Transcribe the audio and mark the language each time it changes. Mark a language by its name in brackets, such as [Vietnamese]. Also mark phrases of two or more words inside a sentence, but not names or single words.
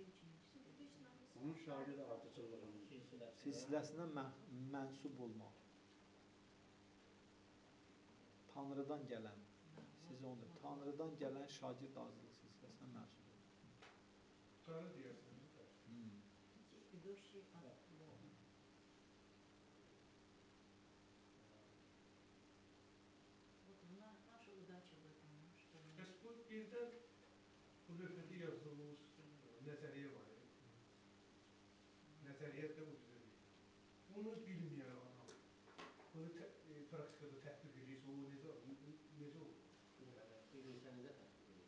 [Azerbaijani] Onun şagird ardıcıllığının Silsiləsindən mənsub olmaq. Tanrıdan gələn, siz onu Tanrıdan gələn şagird ardıcılığı silsiləsindən mənsub olmaq. Tanrı deyərsən. [Russian] Идущий от Бога. Вот наша удача в этом, что мы... [Azerbaijani] Bəs bu birdən bu lövhədə yazdığımız nəzəriyyə var. Nəzəriyyət də bu düzədir. Bunu bilməyən adam, bunu praktikada tətbiq edirsə, o necə olur? İnsanıza tətbiq edir.